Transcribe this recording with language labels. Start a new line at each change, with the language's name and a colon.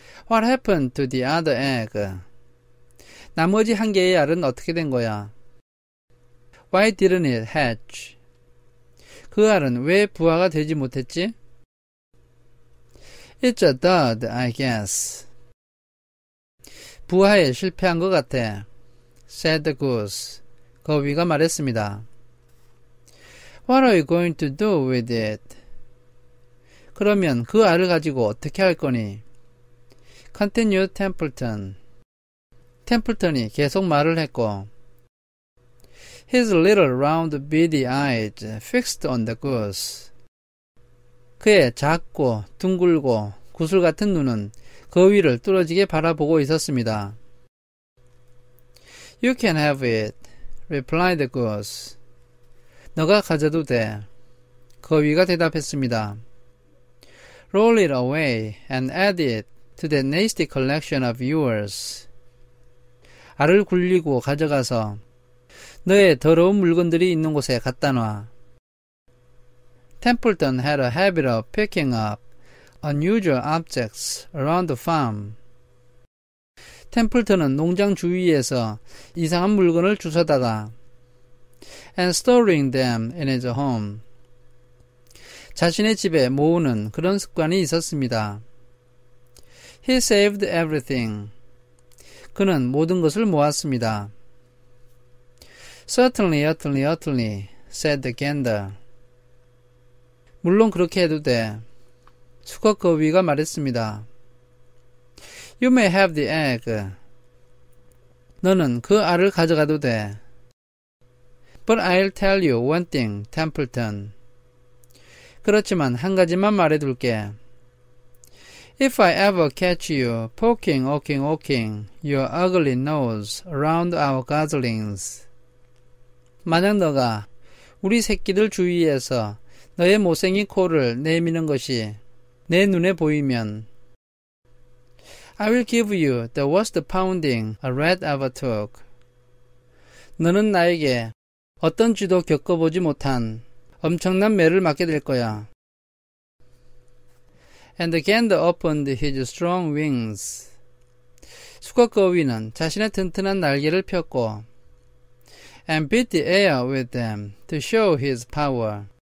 English: What happened to the other egg?
Korean: 나머지 1개의 알은 어떻게 된 거야?
English: Why didn't it hatch?
Korean: 그 알은 왜 부화가 되지 못했지?
English: It's a dud, I guess.
Korean: 부화에 실패한 것 같아.
English: said the goose.
Korean: 거위가 말했습니다.
English: What are you going to do with it?
Korean: 그러면 그 알을 가지고 어떻게 할 거니?
English: Continued Templeton.
Korean: 템플턴이 계속 말을 했고
English: His little round beady eyes fixed on the goose.
Korean: 그의 작고 둥글고 구슬 같은 눈은 거위를 뚫어지게 바라보고 있었습니다.
English: You can have it, replied the goose.
Korean: 너가 가져도 돼. 거위가 대답했습니다.
English: Roll it away and add it to that nasty collection of yours.
Korean: 알을 굴리고 가져가서 너의 더러운 물건들이 있는 곳에 갖다 놔.
English: Templeton had a habit of picking up unusual objects around the farm.
Korean: 템플턴은 농장 주위에서 이상한 물건을 주워다가
English: and storing them in his home.
Korean: 자신의 집에 모으는 그런 습관이 있었습니다.
English: He saved everything.
Korean: 그는 모든 것을 모았습니다.
English: Certainly, utterly, utterly, said the gander.
Korean: 물론 그렇게 해도 돼. 수컷 거위가 말했습니다.
English: You may have the egg.
Korean: 너는 그 알을 가져가도 돼.
English: But I'll tell you one thing, Templeton.
Korean: 그렇지만 한 가지만 말해둘게.
English: If I ever catch you poking your ugly nose around our goslings.
Korean: 만약 너가 우리 새끼들 주위에서 너의 못생긴 코를 내미는 것이 내 눈에 보이면
English: I will give you the worst pounding a rat ever took.
Korean: 너는 나에게 어떤 쥐도 겪어보지 못한 엄청난 매를 맞게 될 거야.
English: And the gander opened his strong wings.
Korean: 수컷 거위는 자신의 튼튼한 날개를 폈고
English: and beat the air with them to show his power.